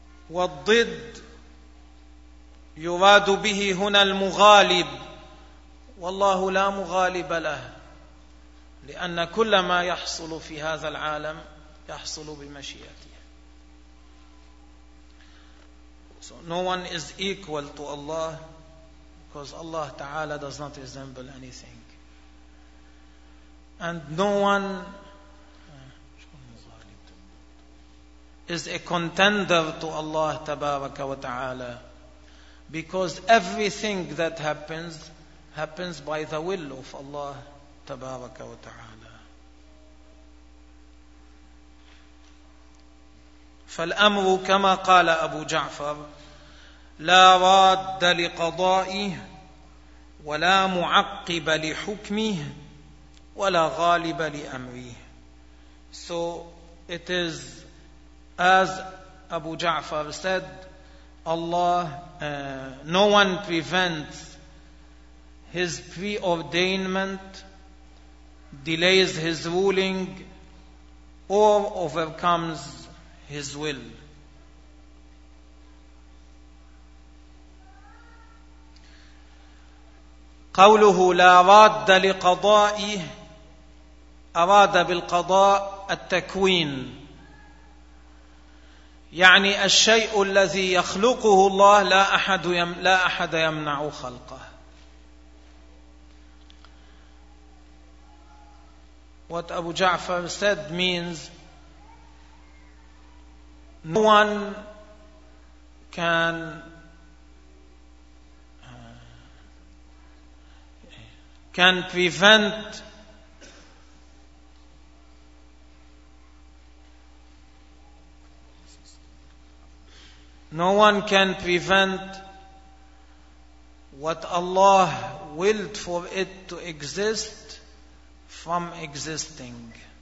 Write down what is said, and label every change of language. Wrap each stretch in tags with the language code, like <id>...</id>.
<ar>والضد يراد به هنا المغالب، والله لا مغالب له، لأن كل ما يحصل في هذا العالم يحصل بمشيئته.</ar> <en>So no one is equal to Allah because Allah Ta'ala does not resemble anything. And no one is a contender to Allah Tabaraka wa Ta'ala because everything that happens happens by the will of Allah تبارك وتعالى.</en> <ar>فالأمر كما قال أبو جعفر لا راد لقضائه ولا معقب لحكمه ولا غالب لأمره.</ar> <en>So it is as Abu Ja'far said, Allah, no one prevents his preordainment, delays his ruling, or overcomes his will.</en> <ar>قوله لا راد لقضائه أراد بالقضاء التكوين، يعني الشيء الذي يخلقه الله لا أحد يمنع خلقه.</ar> <en>What Abu Ja'far said means no one can prevent what Allah willed for it to exist from existing.</en>